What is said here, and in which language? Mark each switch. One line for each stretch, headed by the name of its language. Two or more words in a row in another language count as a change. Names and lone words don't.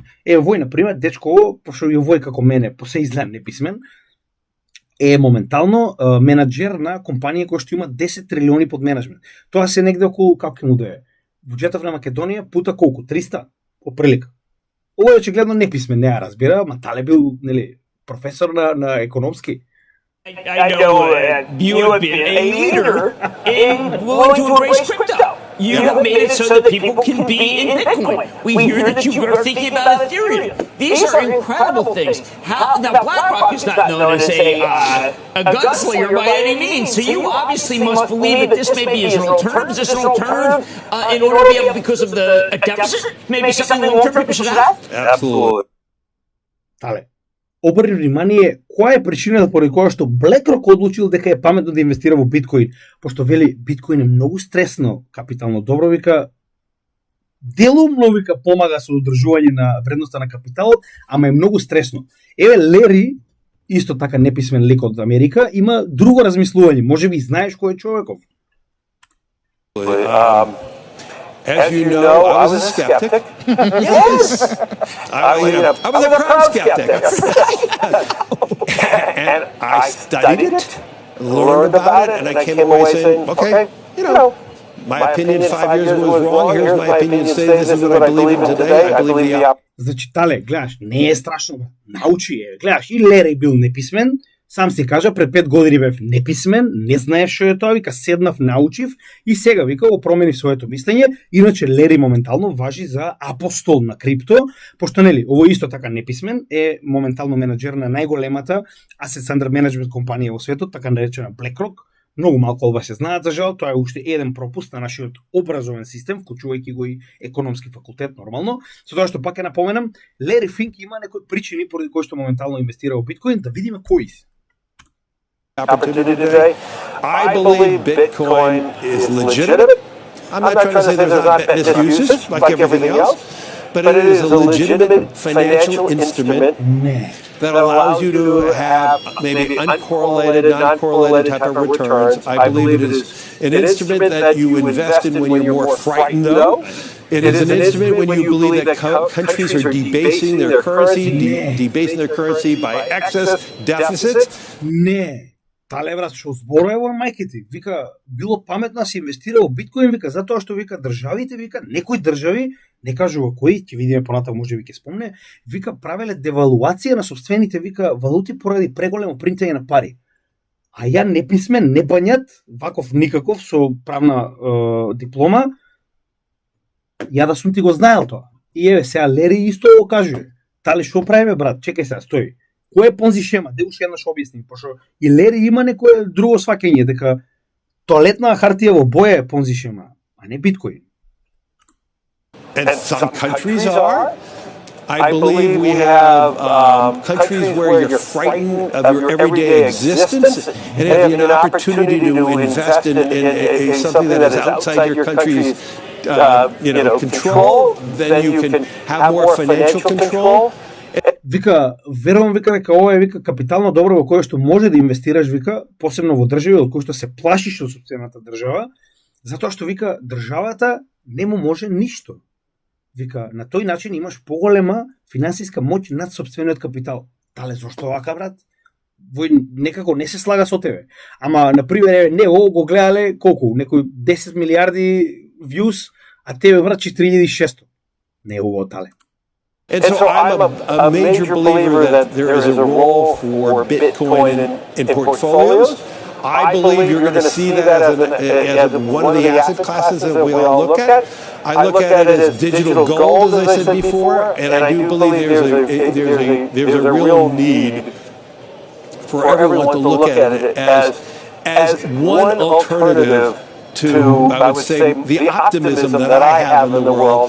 Macedonian: Вој, например, дечко, пошто и Вој како мене, посе изгледам неписмен, е моментално менаџер на компанија која што има 10 трилиони под менеджмент. Тоа се негде околу, како ќе му да е, буџетов на Македонија пута колку? 300? По прилика. Ова е очигледно неписмен, не ја разбира, ма Тале бил, нели, професор на економски.
English: I know you have been a leader in willing to embrace crypto. You have made it so that people can be in Bitcoin. We hear that you are thinking about Ethereum. These are incredible things. Now, BlackRock is not known as a gunslinger by any means, so you obviously must believe that this may be as an alternative. Is this an alternative in order to be able, because of the deficit, maybe something long-term people should have? Absolutely.
Macedonian: Тале, обрни внимание која е причината поради која што BlackRock одлучил дека е паметно да инвестира во биткоин, пошто вели биткоин е многу стресно капитално добро, вика делумно вика помага со одржување на вредноста на капиталот, ама е многу стресно. Еве Лери, исто така неписмен лик од Америка, има друго размислување. Можеби знаеш кој е човеков?
English: As you know, I was a skeptic. Yes! I was a proud skeptic. And I studied it, learned about it, and I came away saying, okay, you know, my opinion 5 years ago was wrong, here's my opinion today, this is what I believe in today, I believe the
Macedonian: Значи, Тале, гледаш, не е страшно, научи е, гледаш, и Лери бил неписмен, Сам си кажа, пред 5 години бев неписмен, не знаев што е тоа, вика, седнав, научив и сега, вика, го промени своето мислење. Иначе Лери моментално важи за апостол на крипто, пошто нели, ово исто така неписмен е моментално менаџер на најголемата
English: assets under management
Macedonian: компанија во светот, така наречена BlackRock. Многу малку од вас се знаат, за жал, тоа е уште еден пропуст на нашиот образовен систем, вклучувајќи го и економски факултет нормално. Со тоа што пак ќе напоменам, Лери Финк има некои причини поради кои што моментално инвестира во биткоин, да видиме кои се.
English: Opportunity today. I believe Bitcoin is legitimate. I'm not trying to say there's not misuses like everything else, but it is a legitimate financial instrument
Macedonian: Не.
English: that allows you to have maybe uncorrelated, non-correlated type of returns. I believe it is an instrument that you invest in when you're more frightened, though. It is an instrument when you believe that countries are debasing their currency by excess deficits.
Macedonian: Не. Тале брат, што зборува во мајките, вика, било паметно да се инвестира во биткоин, вика, затоа што вика државите, вика, некои држави, не кажува кои, ќе видиме понатаму, можеби ќе спомне, вика, правеле девалуација на собствените, вика, валути поради преголемо принтање на пари. А ја неписмен, не бањат, ваков никаков со правна диплома, ја да сум ти го знаел тоа. И еве сега Лери исто го кажува. Тале што правиме брат? Чекај сега, стои. Кој е понзи шема? Де уште еднаш објасним, пошто и Лери има некое друго сваќање дека тоалетна хартија во боја е понзи шема, а не биткоин.
English: And some countries are. I believe we have countries where you're frightened of your everyday existence, and if you have an opportunity to invest in something that is outside your country's control, then you can have more financial control.
Macedonian: Вика, верувам вика дека ова е вика капитално добро во кое што може да инвестираш вика, посебно во држави од кои што се плашиш од сопствената држава, затоа што вика државата не му може ништо. Вика, на тој начин имаш поголема финансиска моќ над сопствениот капитал. Тале зошто вака брат? Вој некако не се слага со тебе. Ама на пример не ово го гледале колку, некои 10 милиарди views, а тебе брат 4600. Не е ово тале.
English: And so I'm a major believer that there is a role for Bitcoin in portfolios. I believe you're going to see that as one of the asset classes that we all look at. I look at it as digital gold, as I said before, and I do believe there's a real need for everyone to look at it as one alternative to, I would say, the optimism that I have in the world.